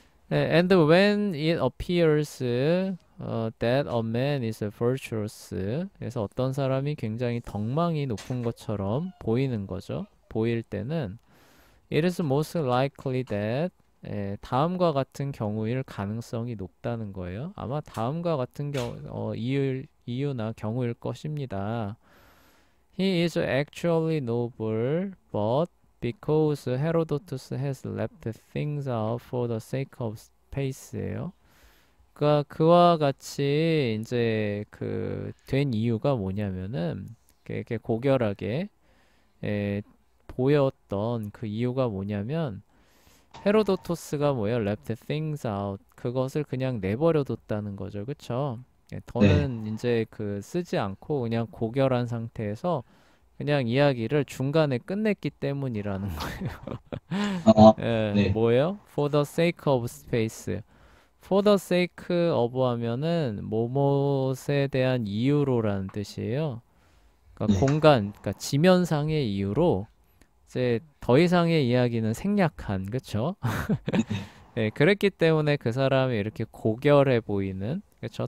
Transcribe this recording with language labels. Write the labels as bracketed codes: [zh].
[en] And when it appears that a man is virtuous, [ko] 그래서 어떤 사람이 굉장히 덕망이 높은 것처럼 보이는 거죠. 보일 때는 [en] it is most likely that [ko] 다음과 같은 경우일 가능성이 높다는 거예요. 아마 다음과 같은 이유나 경우일 것입니다. [en] He is actually noble, but because Herodotus has left things out for the sake of space예요. [ko] 그러니까 그와 같이 이제 그 된 이유가 뭐냐면은 이렇게 고결하게 에, 보였던 그 이유가 뭐냐면 헤로도토스가 뭐예요? [en] left things out. [ko] 그것을 그냥 내버려 뒀다는 거죠. 그쵸? 네. 더는 이제 그 쓰지 않고 그냥 고결한 상태에서 그냥 이야기를 중간에 끝냈기 때문이라는 거예요. 아, 네. 뭐예요? [en] For the sake of space. for the sake of [ko] 하면은 뭐뭇에 대한 이유로라는 뜻이에요. 그러니까 네. 공간, 그러니까 지면상의 이유로 이제 더 이상의 이야기는 생략한, 그쵸? 네. 네, 그랬기 때문에 그 사람이 이렇게 고결해 보이는, 그쵸?